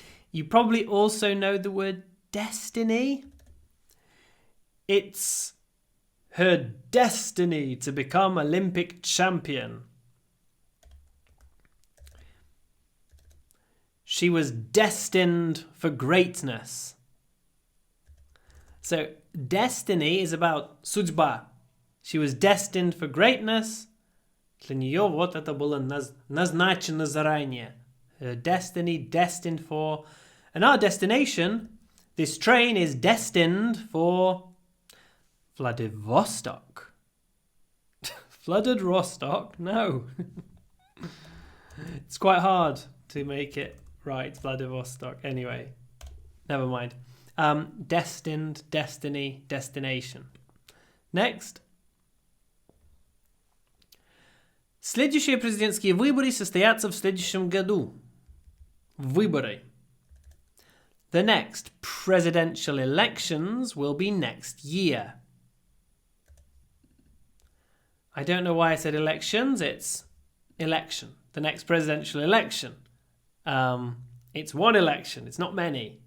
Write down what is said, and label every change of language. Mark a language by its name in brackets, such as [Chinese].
[English] You probably also know the word destiny. It's her destiny to become Olympic champion. She was destined for greatness. So, destiny is about судьба. She was destined for greatness. [Russian] Для нее вот это было назначено заранее. [English] Her destiny, destined for. And our destination, this train is destined for Vladivostok. Flooded Rostock? No. It's quite hard to make it right, Vladivostok. Anyway, never mind. Destined, destiny, destination. Next. [Russian] Следующие президентские выборы состоятся в следующем году. Выборы. [English] The next presidential elections will be next year. I don't know why I said elections. It's election. The next presidential election. It's one election. It's not many.